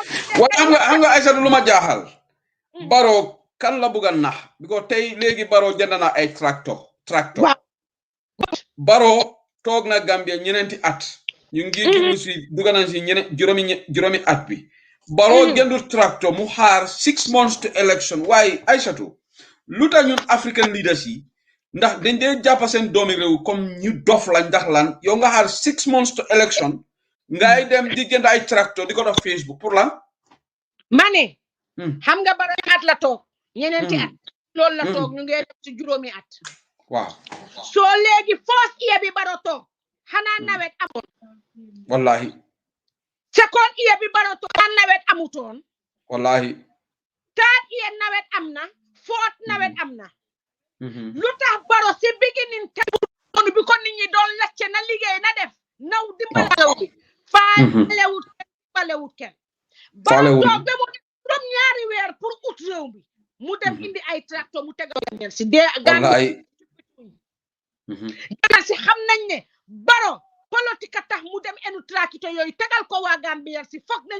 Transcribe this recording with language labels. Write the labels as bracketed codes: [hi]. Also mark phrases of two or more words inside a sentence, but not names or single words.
[wo] waaye xam nga Aïssatou lu ma jaaxal Barrow kan la bëgg a nax because tey léegi Barrow jënd na ay tractor Barrow toog na Gambia ñeneenti at ñu ngi dugg si dugg nañ si juróomi at bi Barrow jëndu tractor mu xaar [en] 6 months to election [wo] waaye Aïssatou lu tax ñun African leaders yi ndax dañ dee jàpp seen doomi réew comme ñu dof la ndax lan yow nga xaar [en] 6 months to election [wo] ngay dem di jënd ay tractor di ko def Facebook pour lan ma ne xam nga Barrow at la toog ñeneenti at loolu la toog ñu ngi def ci juróomi at waaw soo léegi [en] first year [wo] bi Barrow toog xanaa nawet amoon wallahi [en] second year [wo] bi Barrow toog xanaa nawet amutoon wallahi [en] third year [wo] nawet am na fourth nawet am na lu tax Barrow si beginning te noonu bi ko nit ñi doon lacce na liggéey na def naw dimbalewut bi faalewut kenn Barrow toog ba mu juróom ñaari weer pour ut réew bi mu dem indi ay tracteur mu tegal leen si dee Gambia si xam nañ ne Barrow politique tax mu dem enu tracteur yooyu tegal ko waa Gambia si foog nañ